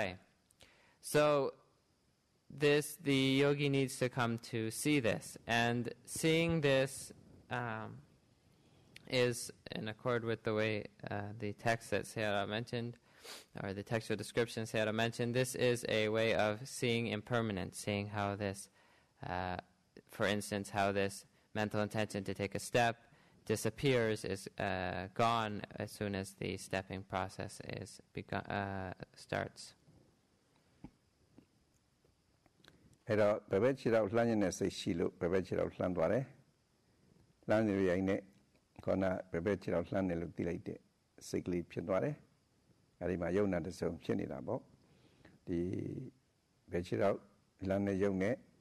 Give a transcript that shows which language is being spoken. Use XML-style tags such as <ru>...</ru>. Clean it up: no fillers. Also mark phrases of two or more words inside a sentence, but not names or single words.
<en>So, the yogi needs to come to see this, and seeing this is in accord with the way the text that Sayadaw mentioned, or the textual description Sayadaw mentioned. This is a way of seeing impermanence, seeing how this, for instance, how this mental intention to take a step disappears, is gone as soon as the stepping process is starts.</en> <my>အဲ့တော့ဘယ်ဘက်ခြေတော့လှမ်းနေတဲ့စိတ်ရှိလို့ဘယ်ဘက်ခြေတော့လှမ်းသွားတယ်လှမ်းနေရရင်နဲ့ခေါနာဘယ်ဘက်ခြေတော့လှမ်းနေလို့သိလိုက်တဲ့စိတ်ကလေးဖြစ်သွားတယ်အဲ့ဒီမှာယုံနာတစ်စုံဖြစ်နေတာပေါ့ဒီဘယ်ခြေတော့လှမ်းနေယုံနဲ့</my>